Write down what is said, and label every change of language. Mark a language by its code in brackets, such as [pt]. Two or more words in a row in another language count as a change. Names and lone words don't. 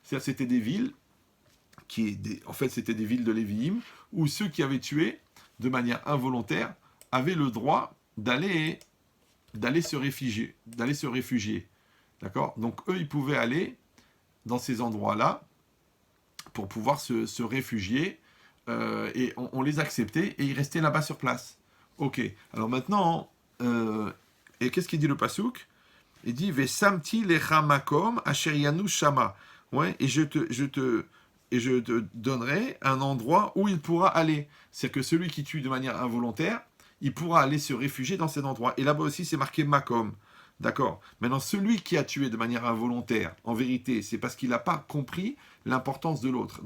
[fr] C'est-à-dire c'était des villes en fait c'était des villes de Lévi'im, où ceux qui avaient tué de manière involontaire avaient le droit d'aller se réfugier. D'accord? Donc eux, ils pouvaient aller dans ces endroits-là pour pouvoir se réfugier et on les acceptait et ils restaient là-bas sur place. Ok. Alors maintenant, et qu'est-ce qu'il dit le pasouk? Il dit [he] ושמתי לך מקום אשר ינוס שמה. [fr] Ouais, et je te donnerai un endroit où il pourra aller. C'est que celui qui tue de manière involontaire, il pourra aller se réfugier dans cet endroit. Et là-bas aussi, c'est marqué makom. D'accord. Maintenant, celui qui a tué de manière involontaire, en vérité, c'est parce qu'il n'a pas compris l'importance de l'autre.